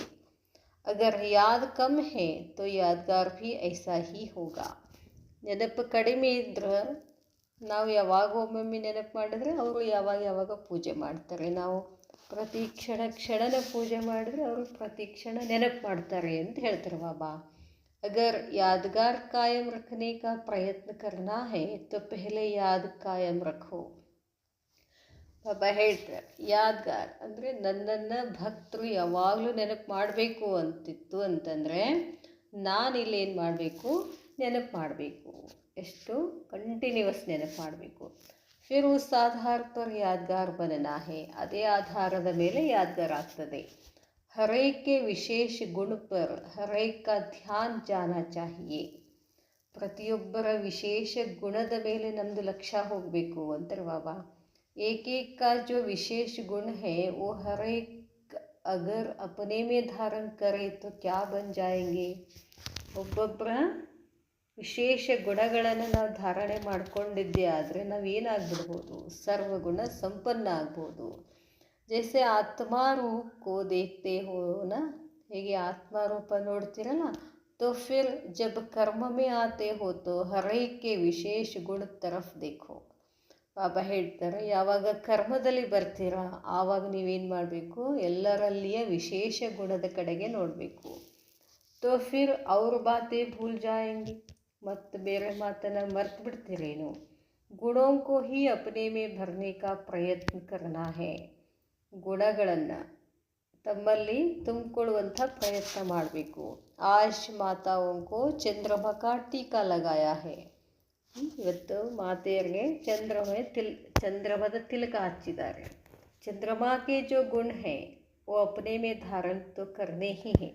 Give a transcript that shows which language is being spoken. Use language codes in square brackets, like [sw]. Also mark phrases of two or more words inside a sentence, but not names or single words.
[hi] अगर याद कम है तो यादगार भी ऐसा ही होगा. [kn] ನೆನಪು ಕಡಿಮೆ ಇದ್ರೆ ನಾವು ಯಾವಾಗ ಒಮ್ಮೊಮ್ಮೆ ನೆನಪು ಮಾಡಿದ್ರೆ ಅವರು ಯಾವಾಗ ಪೂಜೆ ಮಾಡ್ತಾರೆ. ನಾವು ಪ್ರತಿ ಕ್ಷಣನ ಪೂಜೆ ಮಾಡಿದ್ರೆ ಅವರು ಪ್ರತಿ ಕ್ಷಣ ನೆನಪು ಮಾಡ್ತಾರೆ ಅಂತ ಹೇಳ್ತಾರೆ ಬಾಬಾ. [hi] अगर यादगार कायम रखने का प्रयत्न करना है तो पहले याद कायम रखो. [kn] ಬಾಬಾ ಹೇಳ್ತಾರೆ, ಯಾದ್ಗಾರ್ ಅಂದರೆ ನನ್ನನ್ನು ಭಕ್ತರು ಯಾವಾಗಲೂ ನೆನಪು ಮಾಡಬೇಕು ಅಂತಿತ್ತು ಅಂತಂದರೆ ನಾನಿಲ್ಲಿ ಏನು ಮಾಡಬೇಕು? ನೆನಪು ಮಾಡಬೇಕು. ಎಷ್ಟು? ಕಂಟಿನ್ಯೂಸ್ ನೆನಪು ಮಾಡಬೇಕು. [hi] फिर उस आधार पर यादगार बनाना है. [kn] ಅದೇ ಆಧಾರದ ಮೇಲೆ ಯಾದ್ಗಾರ್ ಆಗ್ತದೆ. [hi] हर एक के विशेष गुण पर हर एक का ध्यान जाना चाहिए. [kn] ಪ್ರತಿಯೊಬ್ಬರ ವಿಶೇಷ ಗುಣದ ಮೇಲೆ ನಮ್ಮದು ಲಕ್ಷ್ಯ ಹೋಗಬೇಕು ಅಂತಾರೆ ಬಾಬಾ. [hi] एक एक का जो विशेष गुण है वो हर एक अगर अपने में धारण करें तो क्या बन जाएंगे. [kn] ಒಬ್ಬೊಬ್ಬರ ವಿಶೇಷ ಗುಣಗಳನ್ನು ನಾವು ಧಾರಣೆ ಮಾಡ್ಕೊಂಡಿದ್ದೇ ಆದರೆ ನಾವೇನಾಗ್ಬಿಡ್ಬೋದು, ಸರ್ವಗುಣ ಸಂಪನ್ನ ಆಗ್ಬೋದು. [hi] जैसे आत्मारूप को देखते हो ना, [kn] ಹೇಗೆ ಆತ್ಮಾರೂಪ ನೋಡ್ತಿರಲ್ಲ, [hi] तो फिर जब कर्म में आते हो तो हर एक के विशेष गुण तरफ देखो. [kn] ಬಾಬಾ ಹೇಳ್ತಾರೆ, ಯಾವಾಗ ಕರ್ಮದಲ್ಲಿ ಬರ್ತೀರಾ ಆವಾಗ ನೀವೇನು ಮಾಡಬೇಕು, ಎಲ್ಲರಲ್ಲಿಯ ವಿಶೇಷ ಗುಣದ ಕಡೆಗೆ ನೋಡಬೇಕು. [hi] तो फिर और बातें भूल जाएंगे, [kn] ಮತ್ತು ಬೇರೆ ಮಾತನ್ನು ಮರ್ತು ಬಿಡ್ತೀರೇನು. [hi] गुणों को ही अपने में भरने का प्रयत्न करना है. [kn] ಗುಣಗಳನ್ನು ತಮ್ಮಲ್ಲಿ ತುಂಬಿಕೊಳ್ಳುವಂಥ ಪ್ರಯತ್ನ ಮಾಡಬೇಕು. [hi] आश माताओं चंद्रमा का टीका लगाया है. [kn] ಇವತ್ತು ಮಾತೆಯರಿಗೆ ಚಂದ್ರಮದ ತಿಲಕ ಹಚ್ಚಿದ್ದಾರೆ. [hi] चंद्रमा के जो गुण है वो अपने में धारण तो करने ही है.